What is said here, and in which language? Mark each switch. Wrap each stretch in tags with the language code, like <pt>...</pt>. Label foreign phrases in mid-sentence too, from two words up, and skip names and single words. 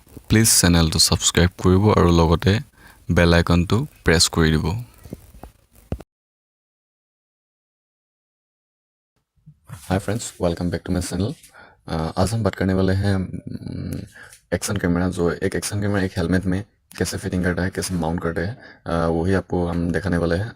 <as>প্লিজ চেনেলটো ছাবস্ক্ৰাইব কৰিব আৰু লগতে বেল আইকনটো প্ৰেছ কৰি দিব।</as> <en>Hi friends, welcome back to my channel.</en> <hi>आज हम बात करने वाले हैं</hi> <en>action camera.</en> <hi>जो एक</hi> <en>action camera</en> <hi>एक हेलमेट में कैसे फिटिंग करता है, कैसे माउंट करते हैं, वही आपको हम दिखाने वाले हैं।</hi>